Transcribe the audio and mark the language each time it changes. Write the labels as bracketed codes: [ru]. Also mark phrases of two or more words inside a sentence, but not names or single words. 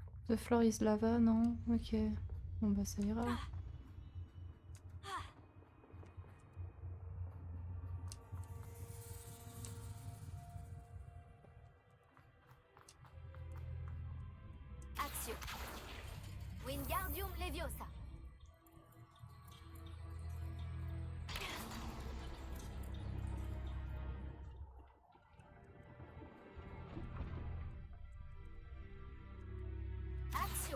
[en] The floor is lava, [fr] non? Ok. Bon bah ça ira. Action. Wingardium Leviosa. Action.